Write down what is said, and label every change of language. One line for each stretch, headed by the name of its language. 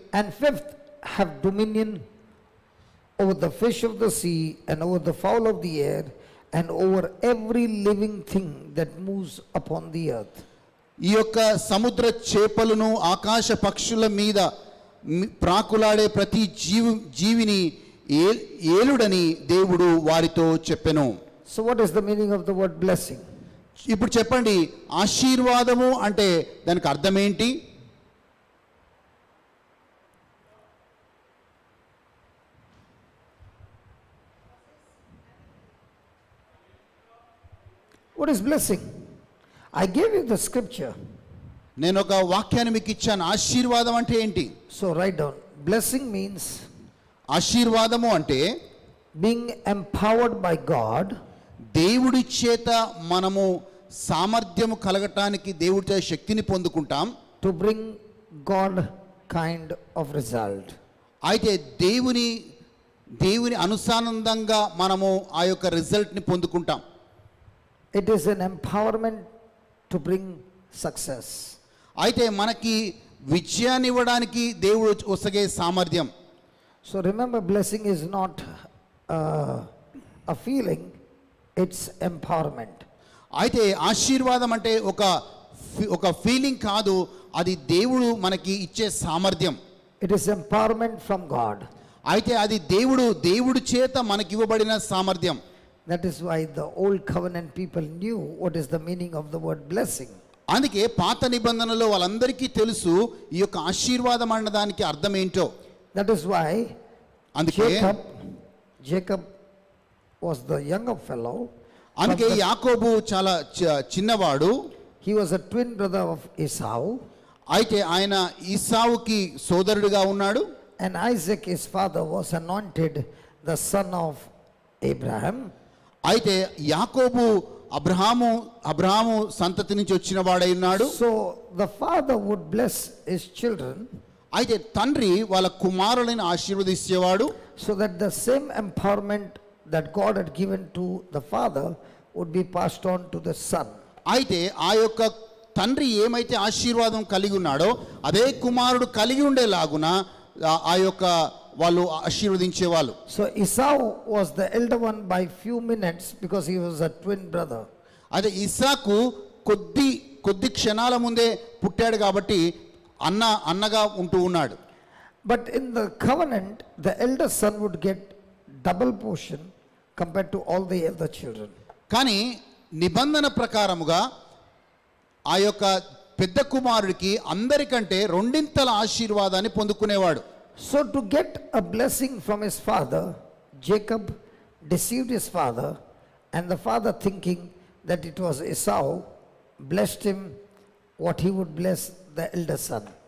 English: And fifth, have dominion over the fish of the sea and over the fowl of the air and over every living thing that moves upon the earth.
Telugu: ఈ యొక్క సముద్ర చేపలను ఆకాశ పక్షుల మీద ప్రాకులాడే ప్రతి జీవిని ఏలుడని దేవుడు వారితో చెప్పెను.
English: So what is the meaning of the word blessing?
Telugu: ఇప్పుడు చెప్పండి, ఆశీర్వాదము అంటే దానికి అర్థం ఏంటి?
English: What is blessing? I gave you the scripture.
Telugu: నేను ఒక వాక్యాన్ని మీకు ఇచ్చాను. ఆశీర్వాదం అంటే ఏంటి?
English: So write down. Blessing means
Telugu: ఆశీర్వాదము అంటే
English: being empowered by God,
Telugu: దేవుడి చేత మనము సామర్థ్యము కలగటానికి దేవుడి చేత శక్తిని పొందుకుంటాం.
English: to bring God kind of result.
Telugu: అయితే దేవుని అనుసానందంగా మనము ఆ యొక్క రిజల్ట్ని పొందుకుంటాం.
English: It is an empowerment to bring success.
Telugu: అయితే మనకి విజయాన్ని ఇవ్వడానికి దేవుడు ఒసగే సామర్థ్యం.
English: So remember, blessing is not a feeling, it's empowerment.
Telugu: అయితే ఆశీర్వాదం అంటే ఒక ఫీలింగ్ కాదు, అది దేవుడు మనకి ఇచ్చే సామర్థ్యం.
English: It is empowerment from God.
Telugu: అయితే అది దేవుడి చేత మనకి ఇవ్వబడిన సామర్థ్యం.
English: That is why the old covenant people knew what is the meaning of the word blessing.
Telugu: అందుకే పాత నిబంధనలో వాళ్ళందరికీ తెలుసు ఈ యొక్క ఆశీర్వాదం అన్నదానికి అర్థం ఏంటో.
English: That is why
Telugu: అందుకే
English: Jacob was the younger fellow.
Telugu: అందుకే యాకోబు చాలా చిన్నవాడు.
English: He was a twin brother of Esau.
Telugu: అయితే ఆయన ఈసావుకి సోదరుడిగా ఉన్నాడు.
English: And Isaac, his father, was anointed the son of Abraham.
Telugu: అయితే యాకోబు అబ్రహాము సంతతి నుంచి వచ్చిన వాడై ఉన్నాడు.
English: So the father would bless his children.
Telugu: అయితే తండ్రి వాళ్ళ కుమారులను ఆశీర్వదించేవాడు.
English: So that the same empowerment that God had given to the father would be passed on to the son.
Telugu: అయితే ఆ యొక్క తండ్రి ఏమైతే ఆశీర్వాదం కలిగి ఉన్నాడో అదే కుమారుడు కలిగి ఉండేలాగున ఆ యొక్క వాళ్ళు ఆశీర్వదించేవాళ్ళు.
English: So Esau was the elder one by few minutes because he was a twin brother.
Telugu: అయితే ఇస్సాకు కొద్ది క్షణాల ముందే పుట్టాడు కాబట్టి అన్నగా ఉంటూ ఉన్నాడు.
English: But in the covenant, the elder son would get double portion compared to all the other children.
Telugu: కానీ నిబంధన ప్రకారముగా ఆ యొక్క పెద్ద కుమారుడికి అందరికంటే రెండింతల ఆశీర్వాదాన్ని పొందుకునేవాడు.
English: So to get a blessing from his father, Jacob deceived his father, and the father, thinking that it was Esau, blessed him what he would bless the elder son.